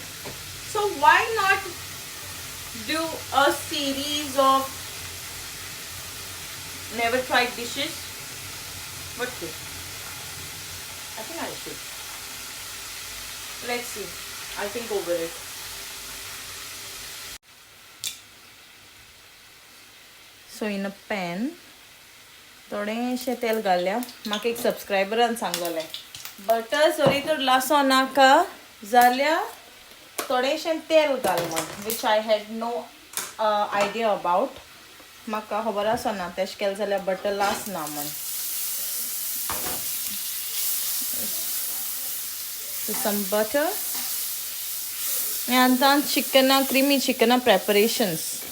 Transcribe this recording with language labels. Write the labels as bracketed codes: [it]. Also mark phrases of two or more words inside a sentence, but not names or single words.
[en] So why not do a series of never tried dishes? What do? I think I should. Let's see. I'll think over it. So in a pan, [kok] थोडेशें तेल घालया. म्हाका एक सबस्क्रायबरान सांगलेलें बटर सोरी तर लासो नाका जाल्यार थोडेशें तेल घाल म्हण, [en] which I had no idea about. [kok] म्हाका खबर आसना तेशें केलें जाल्यार बटर लासना म्हण. [en] So some butter and then chicken, creamy chicken preparations.